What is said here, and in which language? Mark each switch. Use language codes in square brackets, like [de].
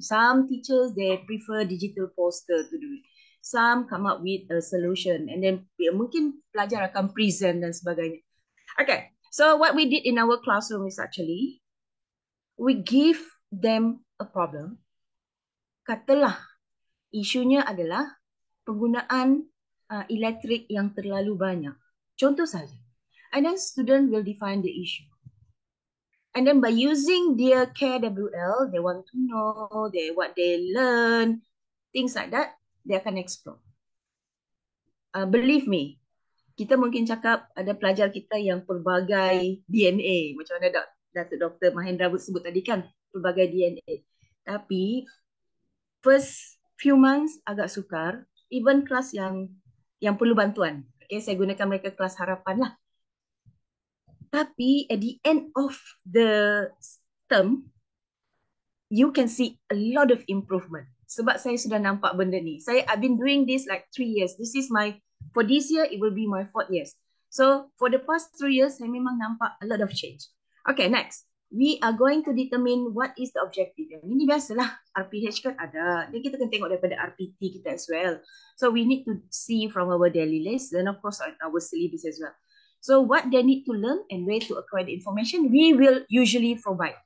[en] Some teachers, they prefer digital poster to do it. Some come up with a solution and then [ms] mungkin pelajar akan present dan sebagainya. [en] Okay, so what we did in our classroom is actually, we give them a problem. [ms] Katalah, isunya adalah penggunaan elektrik yang terlalu banyak. Contoh saja. [en] And then student will define the issue. And then by using their KWL, they want to know what they learn, things like that, they akan explore. Believe me, [ms] kita mungkin cakap ada pelajar kita yang pelbagai DNA, macam mana Datuk Dr. Mahendra sebut tadi kan, pelbagai DNA. Tapi [en] first few months [ms] agak sukar, even kelas yang perlu bantuan. Okay, saya gunakan mereka kelas harapan lah. [en] Tapi at the end of the term, you can see a lot of improvement. [ms] Sebab saya sudah nampak benda ni. [en] I've been doing this like 3 years. For this year, it will be my 4th year. So for the past 3 years, [ms] saya memang nampak [en] a lot of change. Okay, next. We are going to determine what is the objective. [ms] Ini biasalah, RPH kan ada. Dan kita akan tengok daripada RPT kita as well. [en] So we need to see from our daily list and of course our syllabus as well. So what they need to learn and where to acquire the information, we will usually provide.